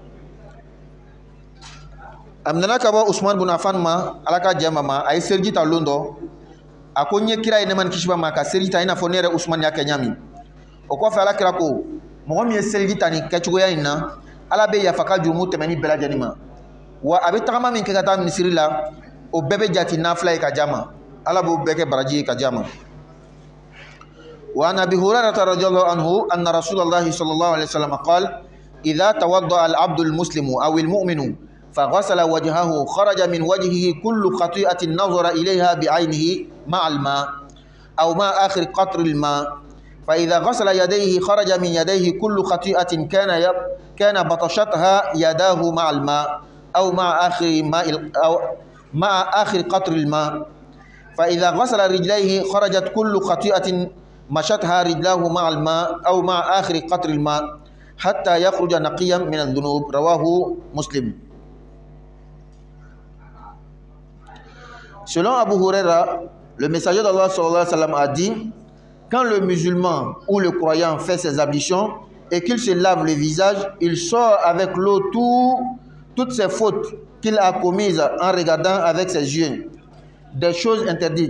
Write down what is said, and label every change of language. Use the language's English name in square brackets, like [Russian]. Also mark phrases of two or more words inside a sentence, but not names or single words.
[Mandingo] Amnana kaba Usman bin Affan ma alaka jamama ay sergi ta londo akonye kira ene man kishiba ma ka sergi ta ina fonere Usman ya kenyami o ko fa ala kira ko mo mi sergi ta ni kachugo ya ina ala be ya faka jumu temani bela janima wa abe tagama min ke kata misiri la o bebe jati nafla ka jama ala bo beke baraji ka jama. [Arabic] وعن أبي هريرة رضي الله عنه أن رسول الله صلى الله عليه وسلم قال إذا توضأ العبد المسلم أو المؤمن فغسل وجهه خرج من وجهه كل خطيئة نظر إليها بعينه مع الماء أو مع آخر قطر الماء فإذا غسل يديه خرج من يديه كل خطيئة كان بطشتها يداه مع الماء أو مع آخر قطر الماء فإذا غسل رجليه خرجت كل خطيئة مشتها رجلاه مع الماء أو مع آخر قطر الماء حتى يخرج نقيا من الذنوب. رواه مسلم. [French] Selon Abu Huraira, le messager d'Allah [Arabic] صلى الله عليه وسلم [French] a dit: quand le musulman ou le croyant fait ses ablutions et qu'il se lave le visage, il sort avec l'eau toutes ses fautes qu'il a commises en regardant avec ses yeux, des choses interdites.